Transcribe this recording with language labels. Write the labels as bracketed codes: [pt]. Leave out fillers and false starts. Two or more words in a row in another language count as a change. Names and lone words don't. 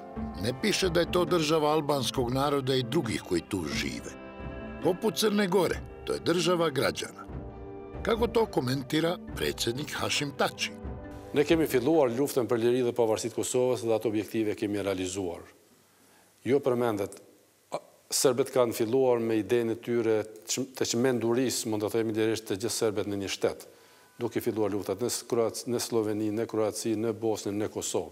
[hr] Ne piše da je to država albanskog naroda i drugih koji tu žive. Poput Crne Gore, to je država građana. Kako to komentira predsjednik Hashim Tači? [sq] Ne kemi filluar luftën për liri dhe pavarësitë Kosovës dhe ato objektive kemi realizuar. Jo përmendet, serbet kanë filluar me idenë e tyre të çmendurisë, mund të themi lirisht të gjithë serbet në një shtet, duke filluar luftat në Sloveni, në Kroaci, në Bosnë, në Kosovë.